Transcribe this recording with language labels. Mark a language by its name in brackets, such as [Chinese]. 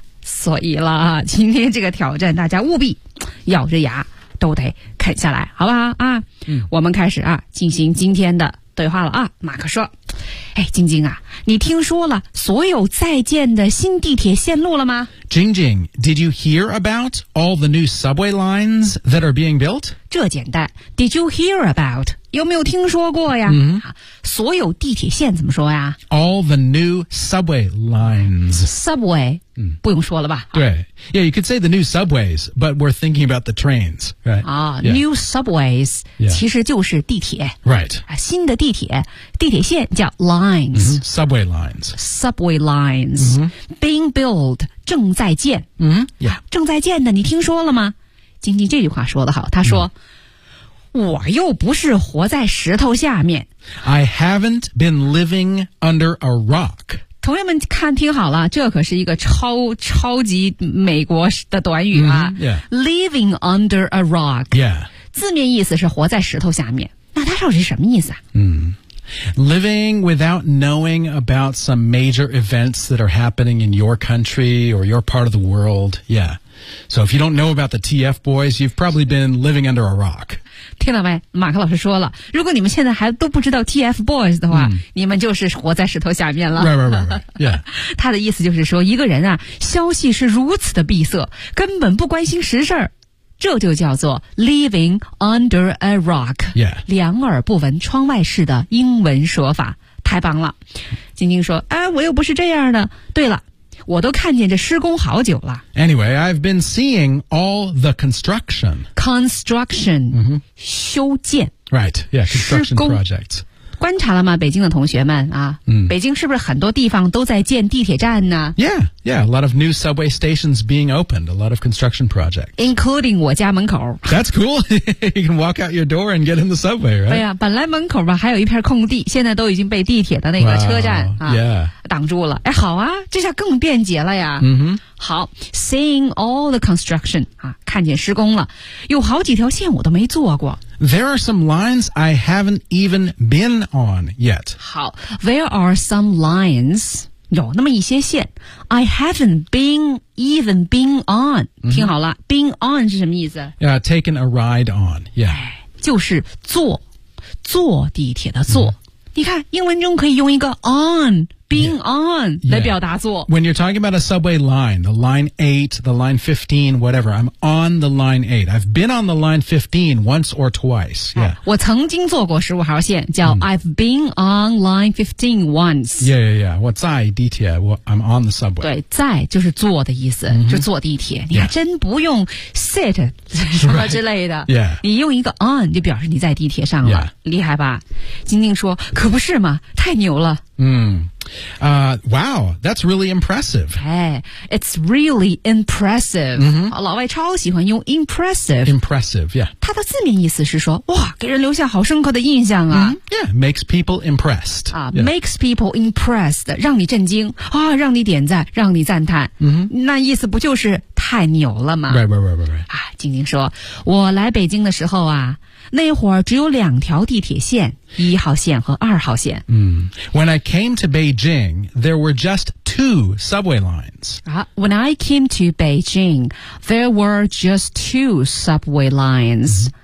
[Chinese] 所以了啊，今天这个挑战大家务必咬着牙都得啃下来，好不好啊？我们开始啊，进行今天的对话了啊。马克说，哎，晶晶啊，你听说了所有在建的新地铁线路了吗？ [English] Jing Jing, did you hear about all the new subway lines that are being built? [Chinese] 这简单， [English] did you hear about? [Chinese] 有没有听说过呀？所有地铁线怎么说呀？ [English] All the new subway lines. [Chinese] Subway, 不用说了吧。对。 [English] Yeah, you could say the new subways, but we're thinking about the trains, right? New subways, [Chinese] 其实就是地铁。 [English] Right. [Chinese] 新的地铁，地铁线叫 lines. [English] Subway lines. Subway lines. Being built, [Chinese] 正在建。正在建的，你听说了吗？晶晶这句话说得好，他说。我又不是活在石头下面。 [English] I haven't been living under a rock. [Chinese] 同学们看听好了，这可是一个超级美国的短语啊。 [English] Living under a rock. Yeah. [Chinese] 字面意思是活在石头下面。那它到底是什么意思啊？ [English] Living without knowing about some major events that are happening in your country or your part of the world. Yeah. So if you don't know about the TF boys, you've probably been living under a rock. [Chinese] 听到没？马克老师说了，如果你们现在还都不知道 TFBOYS 的话，你们就是活在石头下面了。他的意思就是说，一个人啊，消息是如此的闭塞，根本不关心实事儿，这就叫做 [English] living under a rock。 [Chinese] 两耳不闻窗外事的英文说法，太棒了。晶晶说，哎，我又不是这样的。对了。我都看见这施工好久了。 [English] Anyway, I've been seeing all the construction. [Chinese] Construction,、修建。 [English] Right, yeah, construction projects. [Chinese] 观察了吗，北京的同学们啊？北京是不是很多地方都在建地铁站呢 [English] ？Yeah, a lot of new subway stations being opened, a lot of construction projects. [Chinese] Including 我家门口。 [English] That's cool. You can walk out your door and get in the subway, right? [Chinese] 对呀、本来门口吧还有一片空地，现在都已经被地铁的那个车站啊。 [English] Wow, yeah. [Chinese] 挡住了，哎，好啊，这下更便捷了呀。好 ， [English] seeing all the construction [Chinese] 啊，看见施工了，有好几条线我都没坐过。 [English] There are some lines I haven't even been on yet. 好 ，there are some lines [Chinese] 有那么一些线 [English] ，I haven't been even been on. [Chinese] 听好了 ，been on 是什么意思 [English] ？Yeah, taken a ride on. Yeah, [Chinese] 就是坐地铁的坐。你看，英文中可以用一个 on。 being on 来表达做。 [English] When you're talking about a subway line, the line 8, the line 15, whatever, I'm on the line 8. I've been on the line 15 once or twice. Yeah. [Chinese] 我曾经坐过15号线叫 [English] I've been on line 15 once. Yeah, yeah, yeah. [Chinese] 我在地铁 [English] I'm on the subway. [Chinese] 对在就是坐的意思、mm-hmm. 就坐地铁。你还真不用 sit 什么之类的。 [English] Right. Yeah. [Chinese] 你用一个 on 就表示你在地铁上了。 [English] Yeah. [Chinese] 厉害吧。晶晶说可不是嘛太牛了。 [English] Wow, that's really impressive. Hey, it's really impressive. Mm-hmm. [Chinese] 老外超喜欢用 impressive. [English] Impressive, yeah. [Chinese] 它的字面意思是说，哇，给人留下好深刻的印象啊。 Mm-hmm. [English] Yeah, makes people impressed. Makes people impressed, [Chinese] 让你震惊啊，让你点赞，让你赞叹。 Mm-hmm. 那意思不就是太牛了吗？ [English] Right. [Chinese] 啊，晶晶说，我来北京的时候啊。那会儿只有两条地铁线，一号线和二号线。 [English] When I came to Beijing, there were just two subway lines. When I came to Beijing, there were just two subway lines.